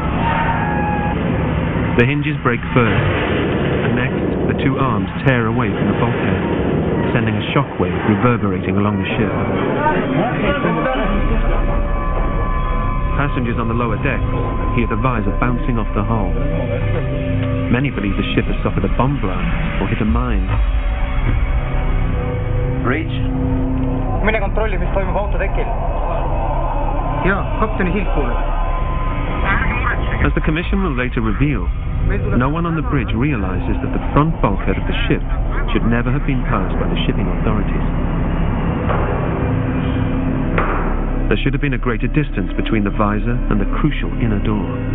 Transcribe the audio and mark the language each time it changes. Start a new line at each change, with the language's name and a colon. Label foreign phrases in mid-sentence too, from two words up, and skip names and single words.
English: The hinges break first, and next the two arms tear away from the bulkhead, sending a shockwave reverberating along the ship. Passengers on the lower deck hear the visor bouncing off the hull. Many believe the ship has suffered a bomb blast or hit a mine. Bridge.
Estonian: Mine kontrolli, mis toimub autotekil. Jaa, kapteni silt kuuleb.
English: As the commission will later reveal, no one on the bridge realizes that the front bulkhead of the ship should never have been passed by the shipping authorities. There should have been a greater distance between the visor and the crucial inner door.